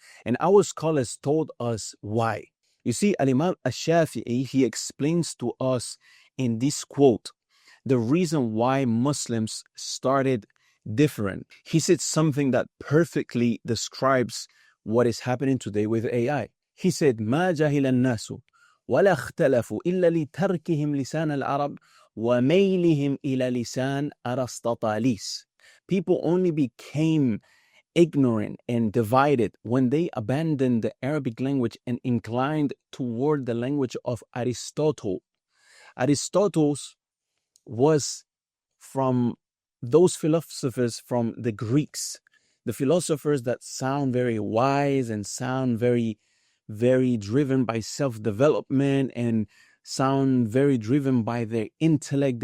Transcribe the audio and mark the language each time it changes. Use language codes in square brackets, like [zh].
[en] And our scholars told us why. You see, Al-Imam Ash-Shafi'i, he explains to us in this quote the reason why Muslims started different. He said something that perfectly describes what is happening today with AI. He said, [ar] ما جهل الناس ولا اختلفوا إلا لتركهم لسان العرب وميلهم إلى لسان أرسطاطاليس. [en] People only became ignorant and divided when they abandoned the Arabic language and inclined toward the language of Aristotle. Aristotle was from those philosophers from the Greeks, the philosophers that sound very wise and sound very, very driven by self-development and sound very driven by their intellect.